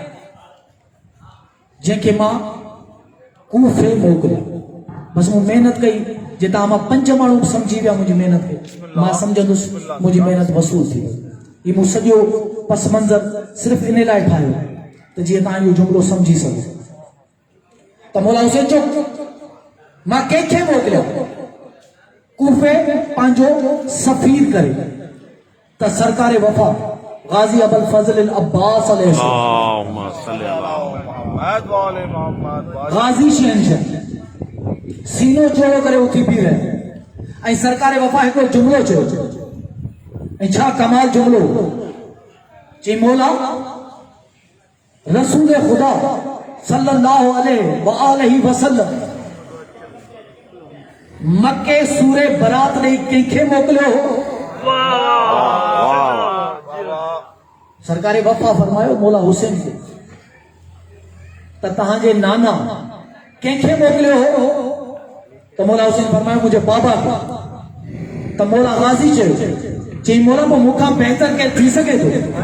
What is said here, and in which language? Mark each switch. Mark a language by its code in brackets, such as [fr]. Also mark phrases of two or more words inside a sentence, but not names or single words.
[sd] जंहिंखे मां कूफे मोकिलियो बसि मूं महिनत कई जे तव्हां मां 5 माण्हू सम्झी विया मुंहिंजी महिनत खे मां सम्झंदुसि मुंहिंजी महिनत वसूल थी वई हीउ मूं सॼो पस मंज़र सिर्फ़ु इन लाइ ठाहियो त जीअं तव्हां इहो जुमिलो सम्झी सघो त मौला हुसैन चओ मां कंहिंखे मोकिलियो कूफे पंहिंजो सफ़ीर करे त सरकार वफ़ा गाज़ी अबुल फज़ल अब्बास [ar] اللهم صل على [sd] गाज़ी शहंशाह सीनो चौड़ो करे उथी बीह रहे ऐं सरकार वफ़ा हिकिड़ो जुमिलो चयो ऐं छा कमाल जुमिलो चई मौला रसूल ख़ुदा [ar] صلى الله عليه وسلم [sd] मक्के सूरे बरात ॾेई कंहिंखे मोकिलियो सरकार वफ़ा फरमायो मौला हुसैन खे त तव्हांजे नाना कंहिंखे मोकिलियो हो त मौला हुसैन फरमायो मुंहिंजे बाबा खे त मौला गाज़ी चयो चई मौला पोइ मूंखां बहितर केरु थी सघे थो